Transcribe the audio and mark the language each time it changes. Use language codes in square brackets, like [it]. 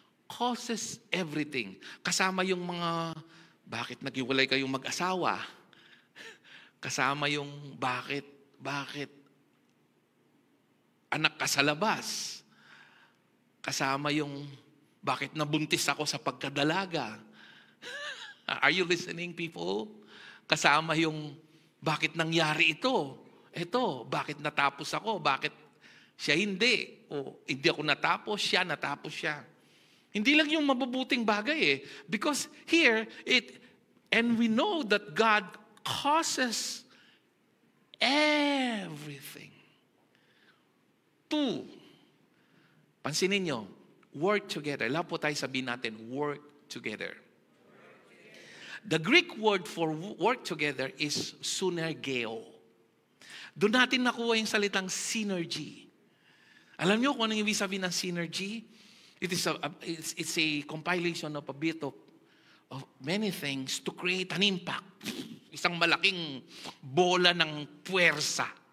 [en] Causes everything. [tl] Kasama yung mga, bakit naghiwalay kayong mag-asawa? Kasama yung bakit anak ka sa labas? Kasama yung bakit nabuntis ako sa pagkadalaga. [en] Are you listening, people? [tl] Kasama yung bakit nangyari ito. Ito, bakit natapos ako? Bakit siya hindi. O hindi ako natapos siya. Hindi lang yung mabubuting bagay eh. [en] Because here, and we know that God causes everything to, [tl] pansinin nyo, [en] work together. [tl] Lahat po tayo sabihin natin, [en] work together. The Greek word for work together is synergeo. [tl] Doon natin nakuha yung salitang synergy. Alam niyo kung anong ibig sabihin ng synergy? [en] It's a compilation of a bit of many things to create an impact. [tl] Isang malaking bola ng puwersa.